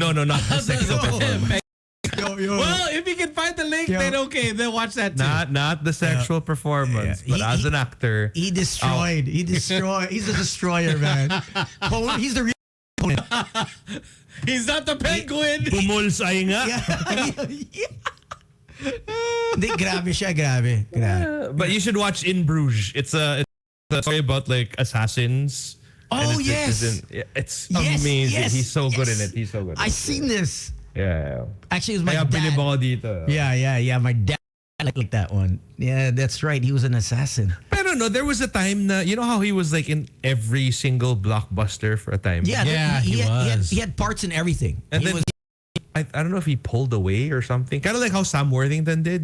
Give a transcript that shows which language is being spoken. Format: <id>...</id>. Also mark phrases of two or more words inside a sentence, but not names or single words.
<en>no, not the sexual performance. Well, if you can find the link, then okay, then watch that too. Not the sexual performance, Yeah. but as an actor, He destroyed. He's a destroyer, man. He's the real opponent. He's not the Penguin.</en> <tl>bumulsay nga. Hindi, grabe siya, grabe.</tl> <en>But you should watch In Bruges. It's a story about like assassins. Oh, yes. It's Yes, amazing. yes, He's so good in yes. it. He's so good. I seen this. Yeah. Actually, it was my</en> <tl>Kaya</tl> <en>dad.</en> <tl>bilib ako dito.</tl> <en>Yeah. My dad liked that one. Yeah, that's right. He was an assassin. Pero no, there was a time na, you know how he was like in every single blockbuster for a time? Yeah, Yeah, he was. He had parts in everything. And He then was, I don't know if he pulled away or something. Kind of like how Sam Worthington did.</en>